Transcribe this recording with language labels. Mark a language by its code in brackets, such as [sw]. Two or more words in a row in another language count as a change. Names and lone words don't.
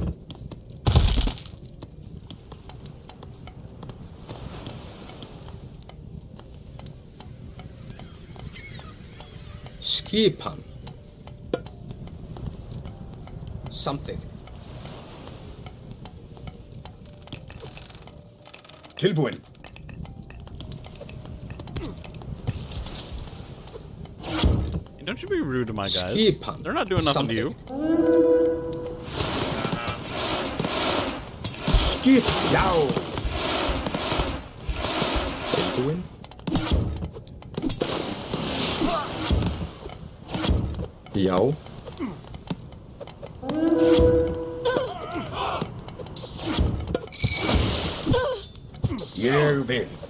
[is] Skipan. Samþykkt. Tilbúin. [en] Don't you be rude to my guys. [is] Skipan. [en] They're not doing nothing to you. [is] Skip. Já. Tilbúin. Já. Ég vil.